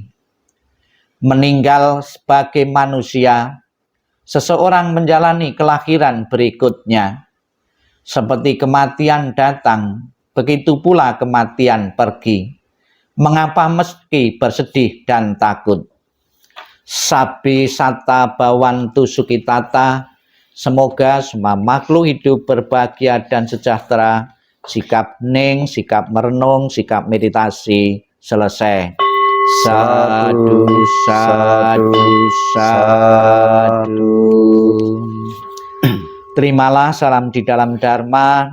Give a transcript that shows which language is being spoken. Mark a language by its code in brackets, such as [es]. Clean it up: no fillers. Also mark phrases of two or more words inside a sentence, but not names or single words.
[id] Meninggal sebagai manusia, seseorang menjalani kelahiran berikutnya. Seperti kematian datang, begitu pula kematian pergi. Mengapa meski bersedih dan takut? [pi] Sabi sata bawantu sukitata. [id] Semoga semua makhluk hidup berbahagia dan sejahtera. Sikap hening, sikap merenung, sikap meditasi selesai. [pi] Sadu, sadu, sadu. [id] Terimalah salam di dalam Dharma.